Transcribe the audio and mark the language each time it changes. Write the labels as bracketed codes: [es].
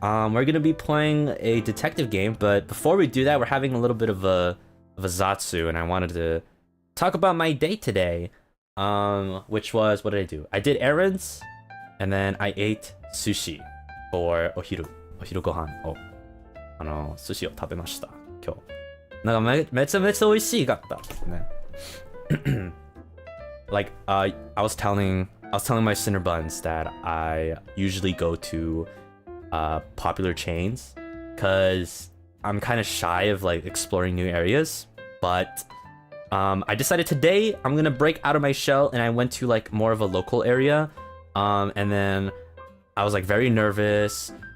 [en] We're gonna be playing a detective game, but before we do that, we're having a little bit of a zatsu, and I wanted to talk about my day today. Which was, what did I do? I did errands, and then I ate sushi for [ja] ohiru gohan を寿司を食べました今日。なんかめちゃめちゃ美味しかったですね。 [en] Like I was telling my Cinnabons that I usually go to popular chains because I'm kind of shy of like exploring new areas, but I decided today I'm gonna break out of my shell, and I went to like more of a local area, and then I was like very nervous.